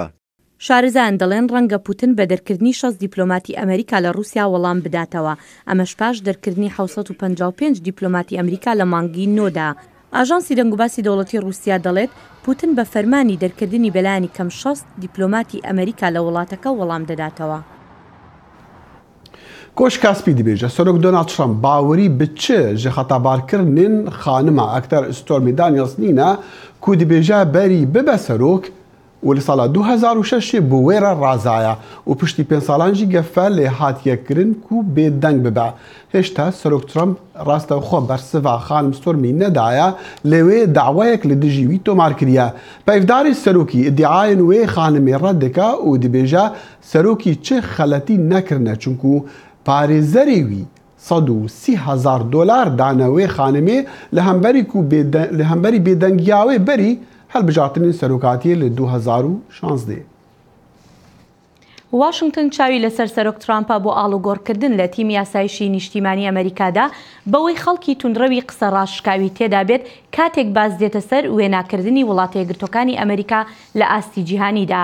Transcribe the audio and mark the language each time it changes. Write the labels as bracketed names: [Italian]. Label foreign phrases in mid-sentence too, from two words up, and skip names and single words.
[Central Kurdish] شارەزایان دەڵێن ڕەنگە پوتین بە دەرکردنی 6 دیپلۆماتی ئەمریکا لە رووسیا وەڵام بداتەوە ئەمەش پاش دەرکردنی 755 دیپلۆماتی ئەمریکا لە مانگی نۆدا. ئاژانسی دەنگوباسی دەوڵەتی رووسیا دەڵێت پوتن بە فەرمانی دەرکردنی بەلایانی کەم 6 دیپلۆماتی ئەمریکا لە وڵاتەکە وەڵام دەداتەوە. [Kurdish] کۆش کاسپی دەبێژە سەرۆک دۆنالد ترامپ باوەری بچ ji xetebarkirinin xanima Ekter Stormy Daniels nîne ku dibêje berî bibe serok û li sala 2006 bi wê re razaya û piştî 5 salan jî gefe lê hatiye kirin ku bêdeng bibe. Hêşta Serok Trump rastexwe bersiva xanim Stormy nedaye lê wê dawayek li dijî wî tomar kiriye. Peyvdarê serokî iddiayên wê xanimê red dike û dibêje serokî çi xeletî nekirine çunku parêzerê wî $130,000 dane wê xanimê li hemberî bêdengiya wê berî هەڵبژارتنین سەرۆکاتیە لە 2016. [Central Kurdish] واشنگتن چاوی لەسەر سەرۆک ترامپە بۆ ئاڵوگۆڕکردن لە تیم یاسایشی نیشتیمانی ئەمریکادا بەوەی خەڵکی توندڕەوی قسە ڕاشکاوی تێدا بێت کاتێک باز دێتە سەر وێناکردنی وڵاتە یەکگرتوەکانی ئەمریکا لە ئاستی جیهانیدا.